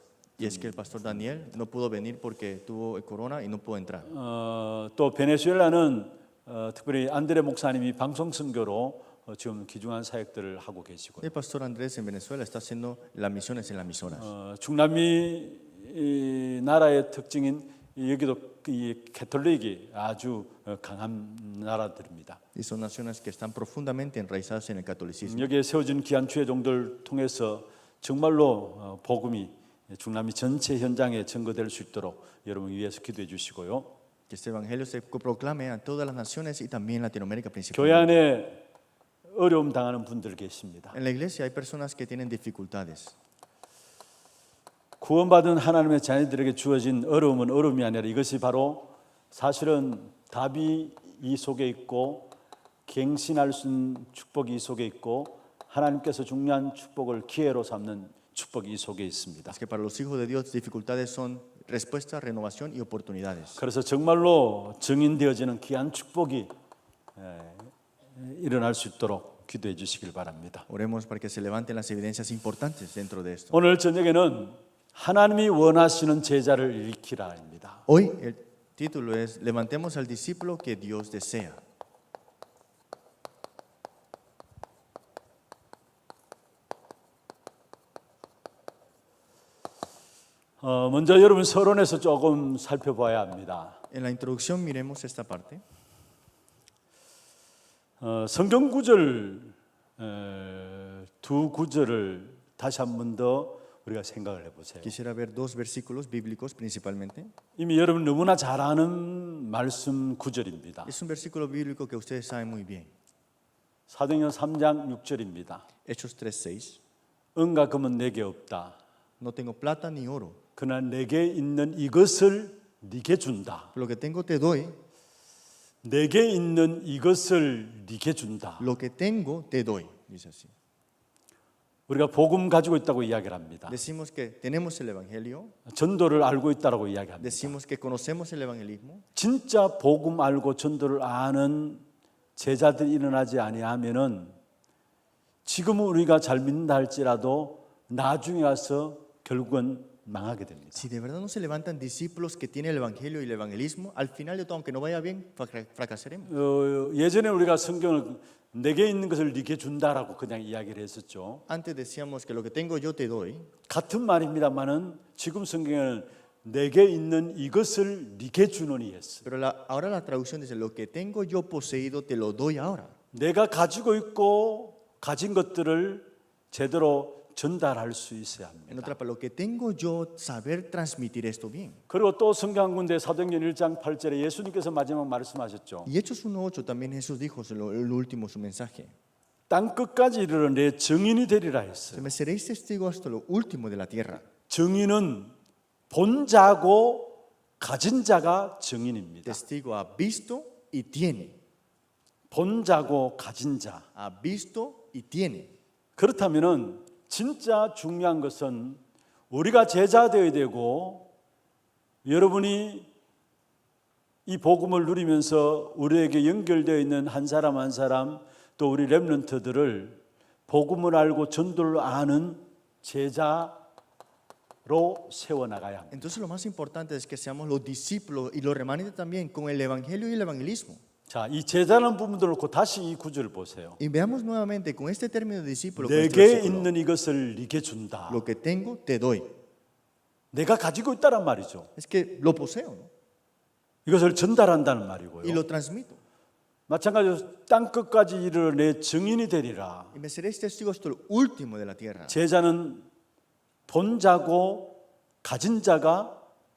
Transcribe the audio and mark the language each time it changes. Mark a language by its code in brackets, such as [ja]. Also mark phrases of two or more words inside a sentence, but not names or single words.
[es] Y es que el pastor Daniel no pudo venir porque tuvo el corona y no pudo entrar. [ko] 또 베네수엘라는 특별히 안드레 목사님이 방송 선교로 지금 귀중한 사역들을 하고 계시고요. [es] El pastor Andrés en Venezuela está haciendo las misiones en las misiones. [ko] 중남미 나라의 특징인 여기도 이 캐톨릭이 아주 강한 나라들입니다. [es] Y son naciones que están profundamente enraizadas en el catolicismo. [ko] 여기에 세워진 귀한 주의 종들 통해서 정말로 복음이 중남미 전체 현장에 증거될 수 있도록 여러분 위해서 기도해 주시고요. [es] Que este evangelio se proclame a todas las naciones y también Latinoamérica [ko] 교회 [es] principalmente. [ko] 안에 어려움 당하는 분들 계십니다. [es] En la iglesia hay personas que tienen dificultades. [ko] 구원받은 하나님의 자녀들에게 주어진 어려움은 어려움이 아니라 이것이 바로 사실은 답이 이 속에 있고 갱신할 수 있는 축복이 이 속에 있고 하나님께서 중요한 축복을 기회로 삼는 축복이 이 속에 있습니다. [es] Es que para los hijos de Dios dificultades son respuesta, renovación y oportunidades. [ko] 그래서 정말로 증인되어지는 귀한 축복이 일어날 수 있도록 기도해 주시길 바랍니다. [es] Oremos para que se levanten las evidencias importantes dentro de esto. [ko] 오늘 저녁에는 하나님이 원하시는 제자를 일으키라입니다. [es] Hoy el título es Levantemos al discípulo que Dios desea. [ko] 먼저 여러분 서론에서 조금 살펴봐야 합니다. [es] En la introducción miremos esta parte. [ko] 성경 구절 두 구절을 다시 한 번 더 우리가 생각을 해보세요. [es] Quisiera ver dos versículos bíblicos principalmente. [ko] 이미 여러분 너무나 잘 아는 말씀 구절입니다. [es] Es un versículo bíblico que ustedes saben muy bien. [ko] 사도행전 3장 6절입니다. [es] Hechos 3:6. [ko] 은과 금은 내게 없다. [es] No tengo plata ni oro. [ko] 그러나 내게 있는 이것을 네게 준다. [es] Lo que tengo te doy. [ko] 내게 있는 이것을 네게 준다. [es] Lo que tengo te doy. Dice así. [ko] 우리가 복음 가지고 있다고 이야기를 합니다. [es] Decimos que tenemos el evangelio. [ko] 전도를 알고 있다라고 이야기합니다. [es] Decimos que conocemos el evangelismo. [ko] 진짜 복음 알고 전도를 아는 제자들이 일어나지 아니하면은 지금은 우리가 잘 믿는다 할지라도 나중에 가서 결국은 망하게 됩니다. [es] Si de verdad no se levantan discípulos que tienen el evangelio y el evangelismo, al final de todo, aunque no vaya bien, fracasaremos. [ko] 예전에 우리가 성경을 내게 있는 것을 네게 준다라고 그냥 이야기를 했었죠. [es] Antes decíamos que lo que tengo yo te doy. [ko] 같은 말입니다만은 지금 성경에는 내게 있는 이것을 네게 주노니 했어요. [es] Pero ahora la traducción dice, lo que tengo yo poseído te lo doy ahora. [ko] 내가 가지고 있고 가진 것들을 제대로 전달할 수 있어야 [es] En [ko] 합니다. [es] otras palabras, lo que tengo yo, saber transmitir esto bien. [ko] 그리고 또 성경군대 사도행전 1장 8절에 예수님께서 마지막 말씀하셨죠. [es] Y Hechos 1:8 también Jesús dijo, en lo último, su mensaje. [ko] 땅 끝까지 이르러 내 증인이 되리라 했어요. [es] Me seréis testigos hasta lo último de la tierra. [ko] 증인은 본 자고 가진 자가 증인입니다. [es] Testigo ha visto y tiene. [ko] 본 자고 가진 자. [es] Ha visto y tiene. [ko] 그렇다면은 진짜 중요한 것은 우리가 제자 되어야 되고 여러분이 이 복음을 누리면서 우리에게 연결되어 있는 한 사람 한 사람 또 우리 렘넌트들을 복음을 알고 전도를 아는 제자로 세워나가야 합니다. [es] Entonces lo más importante es que seamos los discípulos y los remanentes también con el evangelio y el evangelismo. [ko] 자, 이 제자라는 부분들을 놓고 다시 이 구절을 보세요. [es] Y veamos nuevamente con este término de discípulo, con este [ko] 내게 [es] versículo, [ko] 있는 이것을 네게 준다. [es] lo que tengo te doy. [ko] 내가 가지고 있다란 말이죠. [es] Es que lo poseo, ¿no? [ko] 이것을 전달한다는 [es] Y [ko] 말이고요. [es] lo transmito. [ko] 마찬가지로 땅 끝까지 이르러 내 증인이 되리라. [es] Y me seréis testigos hasta lo último de la tierra. [ko] 제자는 본 자고 가진 자가 [es] El